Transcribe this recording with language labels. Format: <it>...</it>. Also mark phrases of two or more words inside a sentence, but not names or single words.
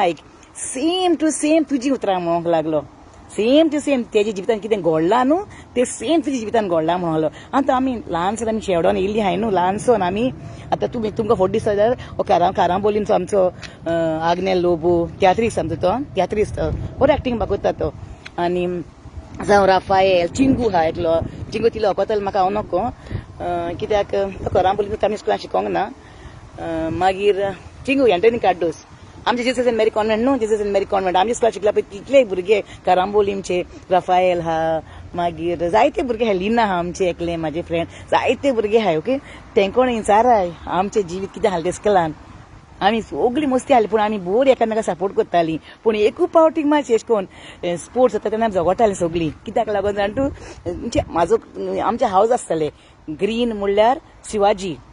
<kok>आयक</kok> <en>same to same</en> <kok>तुजी उतरां म्हणूंक लागलो</kok> <en>same to same</en> <kok>तेजे जिवितान कितें घडलां न्हू तें सेम तुज्या जिवितान घडलां म्हणलो आतां आमी ल्हानसान आमी शेवडोन येयल्ली हाय न्हू ल्हानसोन आमी आतां तुमकां फोट दिसता जाल्यार कारांबोलीमचो आमचो आग्नेल लोबो तियात्रीस आमचो तो तियात्रीस बरो एक्टींग कोत्ता तो आनी जावं राफायल चिंगू आहा एकलो चिंगू तिलो ओकोतालो म्हाका हांव नोको कित्याक तो कारांबोलीमचो आमी स्कुलान शिकोंक ना मागीर चिंगू एंटनी कार्डोस आमचे जीसस एंड मेरी कॉन्वेंट न्हू जीसस एंड मेरी कॉन्वेंट आमचे स्कुलान शिकला पळय तितले भुरगे कारांबोलीमचे राफायल आहा मागीर जायते भुरगे आहाय लिना आहा आमचे एकले म्हाजे फ्रेंड जायते भुरगे आहाय ओके तेंकोण विचाराय आमचें जिवीत कितें आसलें ते स्कुलान आमी सगळी मस्ती आसली पूण आमी बोर एकामेका सपोर्ट करतालीं पूण एकूच पावटीक मातशें अशें कोन्न स्पोर्ट्स जाता तेन्ना झगडटालीं सगळीं कित्याक लागून जाण तूं म्हणजे म्हाजो आमचे हावज आसताले ग्रीन म्हणल्यार शिवाजी</kok>